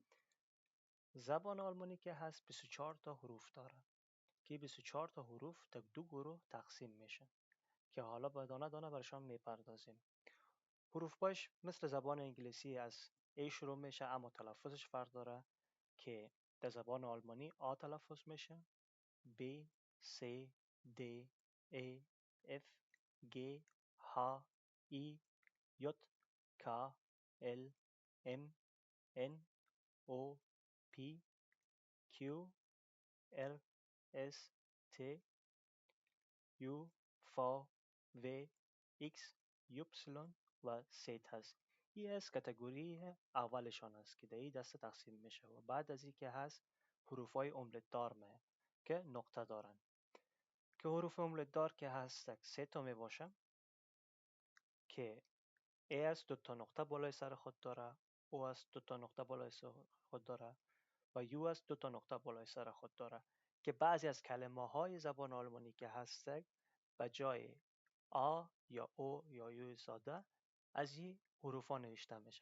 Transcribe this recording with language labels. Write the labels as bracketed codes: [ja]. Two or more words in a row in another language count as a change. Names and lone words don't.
[fa] زبان آلمانی که هست 24 تا حروف داره که 24 تا حروف تا دو گروه تقسیم میشه که حالا با دانه دانه برشان میپردازیم. حروف باش مثل زبان انگلیسی از ای شروع میشه، اما تلفظش فرق داره که در زبان آلمانی آ تلفظ میشه، [de] B, C, D, E, F, G, H, I, J, K, L, M, N, O, P, Q, R, S, T, U, V, W, X, Y و Z هست. [fa] این از کتگوری اولشان است که در این دسته تقسیم میشه و بعد از این که هست حروف های املت دار که نقطه دارن که حروف املت دار که هست 3 تا می باشه که A از 2 تا نقطه بالای سر خود داره، O از 2 تا نقطه بالای سر خود داره و U از 2 تا نقطه بالای سر خود داره که بعضی از کلمه های زبان آلمانی که هست به جای آ یا او یا یو ساده از این حروف ها نوشته میشه.